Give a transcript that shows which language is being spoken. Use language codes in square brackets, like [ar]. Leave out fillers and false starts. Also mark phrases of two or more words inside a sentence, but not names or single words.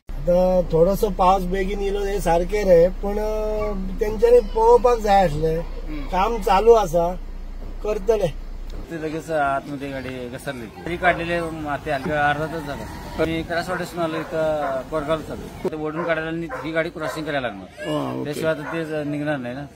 [kok] आता थोडस पावस बेगीन येलो हे सारखे रे, पण तेंच्यानी पळोवपाक जाय आसले. काम चालू असा, करतले. [mr] ते लगेच आतमध्ये गाडी घसरली. तरी काढलेले माते अर्धा तास झाला. मी करासवाड्यासून आलो इथं कोरगाव चालू. ते ओढून काढायला ही गाडी क्रॉसिंग करायला लागणार, त्याशिवाय ते निघणार नाही ना.